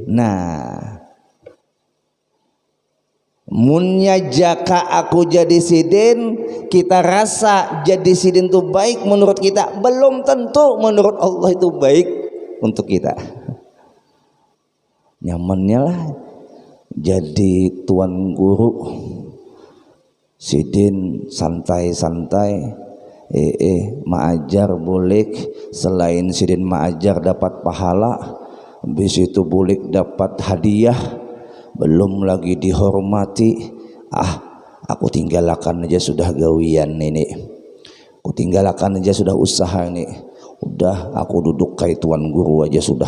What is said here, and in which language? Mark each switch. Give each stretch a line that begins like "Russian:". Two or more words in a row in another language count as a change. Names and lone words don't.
Banjar: Nah, munnya jaka aku jadi sidin, kita rasa jadi sidin itu baik menurut kita, belum tentu menurut Allah itu baik untuk kita. Nyamannya lah jadi tuan guru, sidin santai-santai, maajar boleh, selain sidin maajar dapat pahala, habis itu boleh dapat hadiah, belum lagi dihormati. Aku tinggalkan aja sudah gawian ini, aku tinggalkan aja sudah usaha ini, udah aku duduk kayak tuan guru aja sudah.